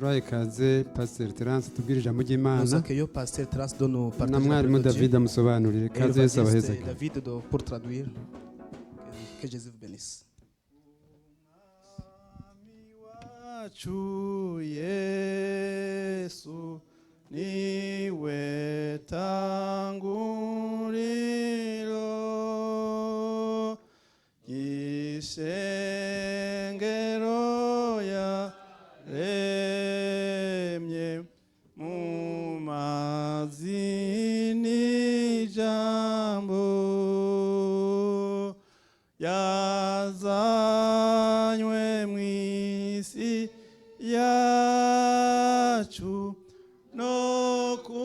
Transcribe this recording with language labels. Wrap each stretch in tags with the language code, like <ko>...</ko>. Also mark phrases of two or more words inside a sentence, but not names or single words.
<rn>kaze Pastor Terence tubwire ijambo</rn> <fr>Nous</fr> <rn>ry'Imana</rn> <fr>accueillons Pasteur Terence de nous</fr> <rn>na</rn> <fr>partager la</fr> <rn>mwarimu</rn> <fr>parole de Dieu.</fr> <rn>David amusobanurire</rn> <fr>Et</fr> <rn>kaze Yesu</rn> <fr>l'évangéliste</fr> <rn>abahezeke.</rn> <fr>David pour traduire. Que Jésus vous bénisse.</fr> <rn>wacu Yesu niwe tanguriro y'ishengero yaremye mu mazi n'ijambo yazanywe mw'isi yacu no</rn>